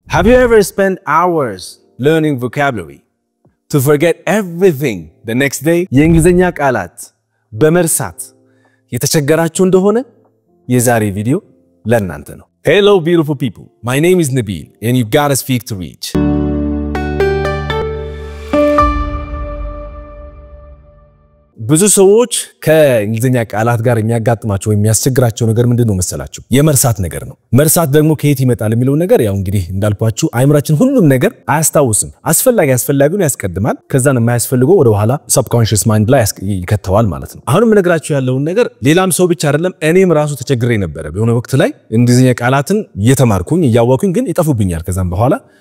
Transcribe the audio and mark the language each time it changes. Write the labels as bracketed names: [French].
[English] Have you ever spent hours learning vocabulary to forget everything the next day? [Amharic] የእንግሊዘኛ ቃላት በመርሳት የተቸገራችሁ እንደሆነ የዛሬ ቪዲዮ ለእናንተ ነው። [English] Hello beautiful people. My name is Nabil and you gotta speak to reach. [Amharic] ብዙ ሰዎች ከእንግሊዘኛ ቃላት ጋር የሚያጋጥማቸው ወይ የሚያስቸግራቸው ነገር ምንድነው መሰላችሁ? የመርሳት ነገር ነው። መርሳት ደግሞ ከየት ይመጣል የሚለው ነገር ያው እንግዲህ እንዳልኳችሁ አይምራችን ሁሉም ነገር አያስታውስም። አስፈላጊውን ያስቀድማል። ከዛን የማያስፈልገው ወደ ኋላ subconscious mind ላይ ይከተዋል ማለት ነው። አሁንም እነግራችሁ ያለውን ነገር ሌላም ሰው ብቻ አይደለም እኔም ራሱ ተቸግሬ ነበር። በሆነ ወቅት ላይ እንግሊዘኛ ቃላትን እየተማርኩኝ እያወቅኩኝ ግን ይጠፉብኛል። ከዛም በኋላ